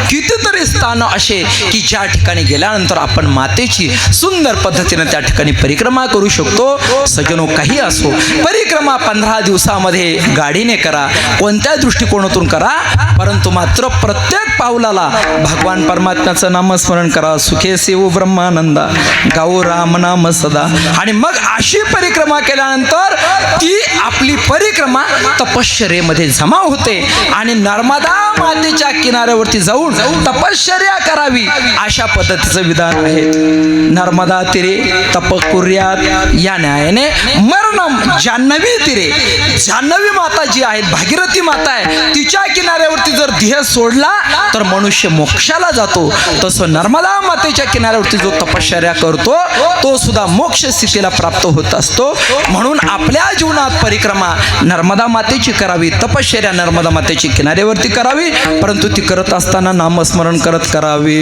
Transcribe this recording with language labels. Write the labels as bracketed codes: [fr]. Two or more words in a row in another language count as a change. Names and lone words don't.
[mr] कितीतरी स्थान असे की ज्या ठिकाणी गेल्यानंतर आपण मातेची सुंदर पद्धतीने त्या ठिकाणी परिक्रमा करू शकतो. सज्जनो, काही असो, परिक्रमा 15 दिवसामध्ये गाडीने करा, कोणत्या दृष्टिकोनातून करा, परंतु मात्र प्रत्येक पावलाला भगवान परमात्म्याचं नामस्मरण करा. सुखे सेव ब्रह्मानंदा गाऊ राम नाम सदा. आणि मग अशी परिक्रमा केल्यानंतर ती आपली परिक्रमा तपश्चर्येमध्ये जमा होते आणि नर्मदा मातेच्या किनाऱ्यावरती जाऊन तपश्चर्या करावी, अशा पद्धतीचं विधान आहे. [sa] नर्मदा तीरे तप कुर्यात [mr] या न्यायाने [sa] मरणम जान्हवी तीरे. [mr] जान्हवी माता जी आहेत, भागीरथी माता आहे, तिच्या किनाऱ्यावरती जर ध्येय सोडला तर मनुष्य मोक्षाला जातो. तसं नर्मदा मातेच्या किनाऱ्यावरती जो तपश्चर्या करतो तो सुद्धा मोक्ष स्थितीला प्राप्त होत असतो. म्हणून आपल्या जीवनात परिक्रमा नर्मदा मातेची करावी, तपश्चर्या नर्मदा मातेची किनाऱ्यावरती करावी, परंतु ती करत असताना नामस्मरण करत करावी.